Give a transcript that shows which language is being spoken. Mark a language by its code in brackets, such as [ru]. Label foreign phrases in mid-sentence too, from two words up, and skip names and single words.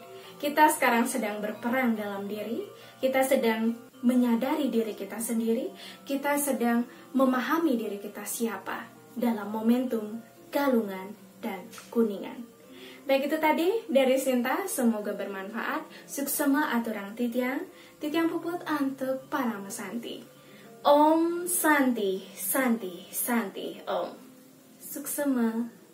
[id] Kita sekarang sedang berperang dalam diri, kita sedang menyadari diri kita sendiri, kita sedang memahami diri kita siapa dalam momentum Galungan dan Kuningan. Baik itu tadi dari Sinta, semoga bermanfaat. [ban] Suksema aturang titiang, titiang puput antuk para mesanti. [sa] Om Santi, Santi, Santi, Om. Suksema.